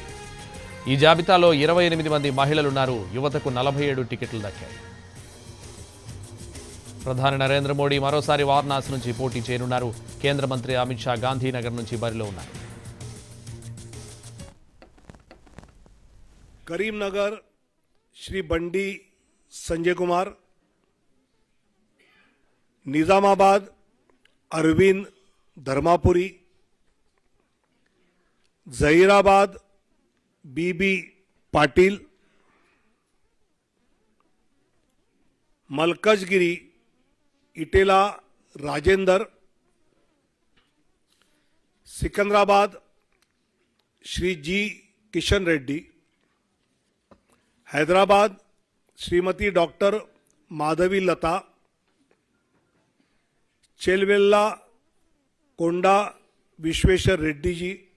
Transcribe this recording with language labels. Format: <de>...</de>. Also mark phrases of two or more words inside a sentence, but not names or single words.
<te>ఈ జాబితాలో 28 మంది మహిళలున్నారు. యువతకు 47 టికెట్లు దక్కాయి. ప్రధాని నరేంద్ర మోడీ మరోసారి వారణాసి నుంచి పోటీ చేయనున్నారు. కేంద్ర మంత్రి అమిత్ షా గాంధీనగర్ నుంచి బరిలో ఉన్నారు.</te> <hi>కరీంనగర్ श्री बंडी संजय कुमार, निजामाबाद अरविंद धर्मापुरी, जहीराबाद बीबी पाटिल, मलकजगिरी इटेला राजेंदर, सिकंदराबाद श्री जी किशन रेड्डी, हैदराबाद श्रीमती डॉक्टर माधवी लता, चेलवेल्ला कोंडा विश्वेश्वर रेड्डी जी,</hi>